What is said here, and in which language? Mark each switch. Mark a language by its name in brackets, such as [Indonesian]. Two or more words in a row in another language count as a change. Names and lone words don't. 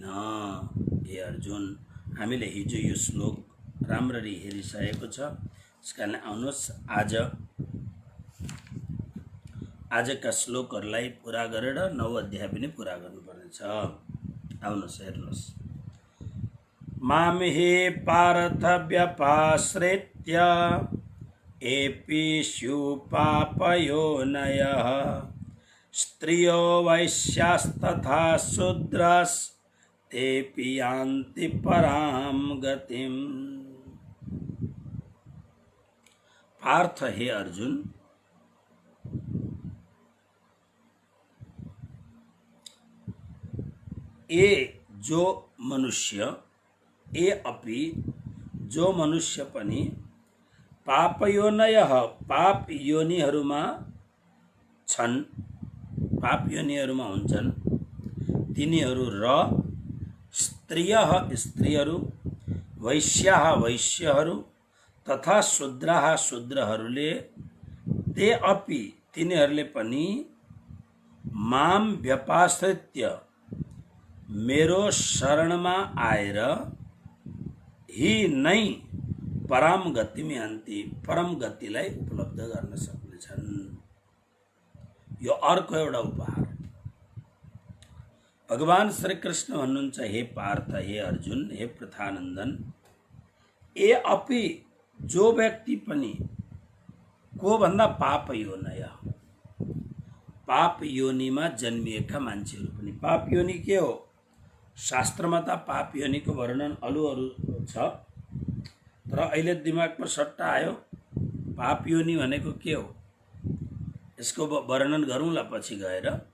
[Nepali] हे अर्जुन, हामीले हिजो यो श्लोक राम्ररी हेरिसकेको छ। त्यसकारणले आउनुहोस् आजका श्लोकहरूलाई पुरा गरेर 9 अध्याय पनि पुरा गर्नुपर्नेछ। आउनुहोस् हेर्नुहोस्। [Sanskrit] माम हे पार्थ व्यपाश्रित्य एपिषु पापयोनयः स्त्रियो वैश्यास्तथा शूद्रास्तेऽपि यान्ति परां गतिम्। [Nepali] पार्थ, हे अर्जुन, ये जो मनुष्य, [Sanskrit] ये अपि [Nepali] जो मनुष्य पनि पापयोनयः, पाप योनिहरूमा छन्, पाप योनिहरूमा हुन्छन् तिनीहरू, र स्त्रियः, स्त्रीहरू, वैश्याः, वैश्यहरू, [Sanskrit] तथा शूद्राः, [Nepali] शूद्रहरूले, [Sanskrit] ते अपि, [Nepali] तिनीहरूले पनि [Sanskrit] माम व्यपाश्रित्य, [Nepali] मेरो शरणमा आएर ही नै [Sanskrit] परम गतिम यान्ति, [Nepali] परम गतिलाई उपलब्ध गर्न सक्नेछन्। यो अर्को एउटा उपहार। भगवान श्री कृष्ण भन्नुहुन्छ, हे पार्थ, हे अर्जुन, हे पृथानन्दन, [Sanskrit] ए अपि, [Nepali] जो व्यक्ति पनि, को भन्दा [Sanskrit] पाप योनय, [Nepali] पाप योनिमा जन्मिएका मान्छेहरू पनि। पाप योनि के हो? शास्त्रमा त पाप योनिको वर्णन अरू छ, तर अहिले दिमागमा सट्टा आयो पाप योनि भनेको के हो, यसको वर्णन गरौँला पछि गएर।